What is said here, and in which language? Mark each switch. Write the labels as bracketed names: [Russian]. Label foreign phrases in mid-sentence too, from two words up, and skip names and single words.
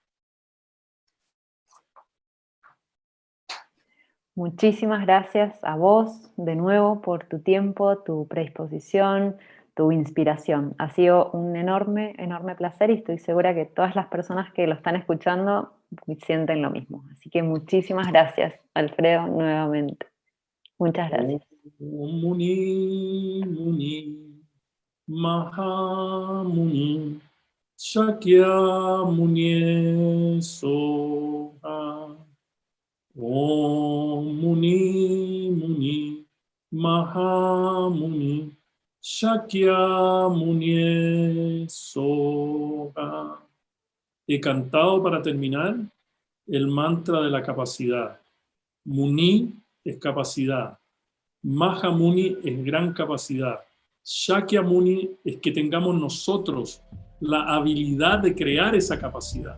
[Spanish] Muchísimas gracias a vos de nuevo por tu tiempo, tu predisposición, tu inspiración. Ha sido un enorme, enorme placer y estoy segura que todas las personas que lo están escuchando sienten lo mismo. Así que muchísimas gracias, Alfredo, nuevamente. Muchas gracias. [Sanskrit] Muni, Muni, Maha Muni, Shakya Muni Soha. Om Muni Muni Maha Muni Shakya Muni Soha. [Spanish] He cantado para terminar el mantra de la capacidad. Muni es capacidad. [Sanskrit] Maha Muni [Spanish] es gran capacidad. Shakya Muni es que tengamos nosotros la habilidad de crear esa capacidad.